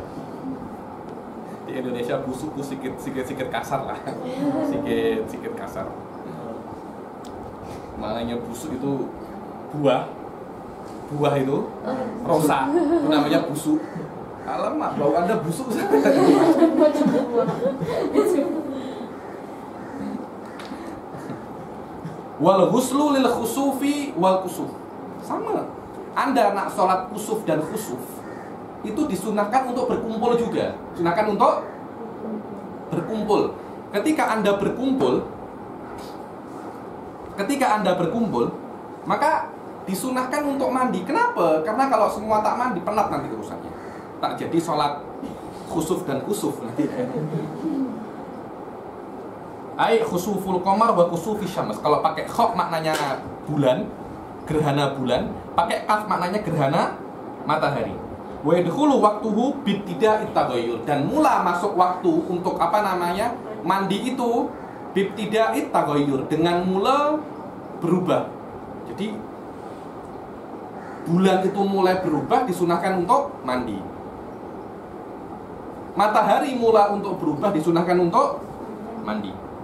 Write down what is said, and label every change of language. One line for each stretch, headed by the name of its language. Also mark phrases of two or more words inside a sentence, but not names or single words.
Malay: Di Indonesia busuk itu sedikit kasar lah. Sedikit kasar. Makanya busuk itu buah itu rosak. Itu namanya busuk. Alamak, bau Anda busuk.
Arabic: والغسل للخسوف والكسوف.
Malay: Sama. Anda nak sholat kusuf dan khusuf, itu disunahkan untuk berkumpul juga. Sunahkan untuk berkumpul. Ketika Anda berkumpul, maka disunahkan untuk mandi. Kenapa? Karena kalau semua tak mandi, penat nanti urusannya. Tak jadi sholat khusuf dan kusuf nanti.
Arabic: أي خسوف القمر وكسوف الشمس.
Malay: Kalau pakai kha maknanya bulan, gerhana bulan, pakai kaf maknanya gerhana matahari.
Arabic: ويدخل وقته بابتداء التغير,
Malay: dan mula masuk waktu untuk apa namanya? Mandi itu
Arabic: بابتداء التغير,
Malay: dengan mula berubah. Jadi bulan itu mulai berubah disunahkan untuk mandi. Matahari mula untuk berubah disunahkan untuk mandi.